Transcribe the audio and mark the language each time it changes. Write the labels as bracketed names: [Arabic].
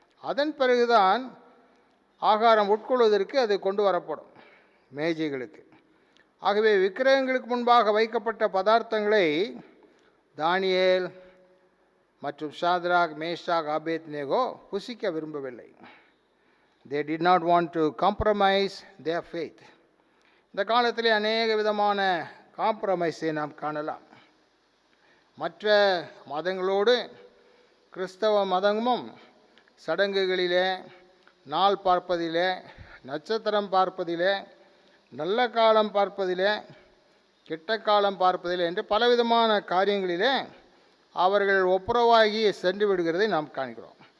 [Tamil] அதன் பிறகுதான் ஆகாரம் உட்கொள்வதற்கு அது கொண்டு வரப்படும் மேஜைகளுக்கு. ஆகவே விக்கிரகங்களுக்கு முன்பாக வைக்கப்பட்ட பதார்த்தங்களை தானியேல் மற்றும் ஷாத்ராக், மேஷாக், ஆபேத்நேகோ புசிக்க விரும்பவில்லை. [English] They did not want to compromise their faith. [Tamil] இந்த காலத்திலே அநேக விதமான காம்ப்ரமைஸை நாம் காணலாம். மற்ற மதங்களோடு கிறிஸ்தவ மதமும் சடங்குகளிலே, நாள் பார்ப்பதிலே, நட்சத்திரம் பார்ப்பதிலே, நல்ல காலம் பார்ப்பதிலே, கெட்ட காலம் பார்ப்பதிலே என்று பலவிதமான காரியங்களிலே அவர்கள் ஒப்புரவாகி சென்று விடுகிறதை நாம் காண்கிறோம்.